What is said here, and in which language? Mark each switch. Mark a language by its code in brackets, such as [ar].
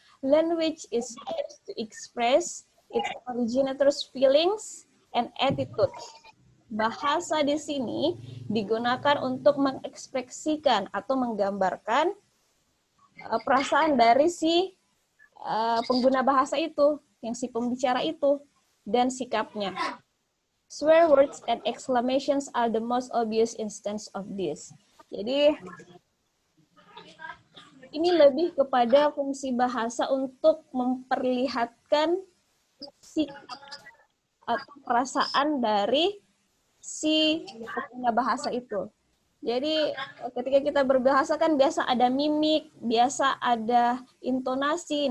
[en] Language is used to express its originator's feelings and attitude. [id] Bahasa di sini digunakan untuk mengekspresikan atau menggambarkan perasaan dari si pengguna bahasa itu, yang si pembicara itu, dan sikapnya. [en] Swear words and exclamations are the most obvious instance of this. [id] Jadi, ini lebih kepada fungsi bahasa untuk memperlihatkan sikap atau perasaan dari si pengguna bahasa itu. Jadi ketika kita berbahasa kan biasa ada mimik, biasa ada intonasi.